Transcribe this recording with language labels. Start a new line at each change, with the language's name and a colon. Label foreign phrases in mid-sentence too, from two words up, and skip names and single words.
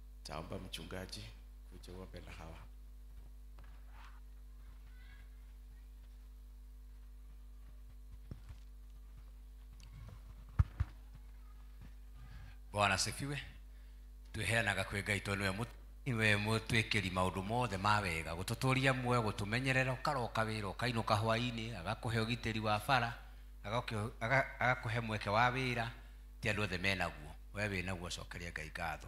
Swahili: Nitaomba mchungaji kuja uombe na hawa. Bwana asifiwe.
Kikuyu: Tweheanaga kwĩ Ngai tondũ niwe mũtwĩkĩri maũndũ mothe ma wega, gũtũtũria muoyo, gũtũmenyerera, ũkaroka wĩra, ũkainũka hwaĩ-inĩ, agakũhe ũgitĩri wa bara, agakũhe mweke wa wĩra. Ti andũ othe menaguo, we wĩnaguo cokeria Ngai ngatho.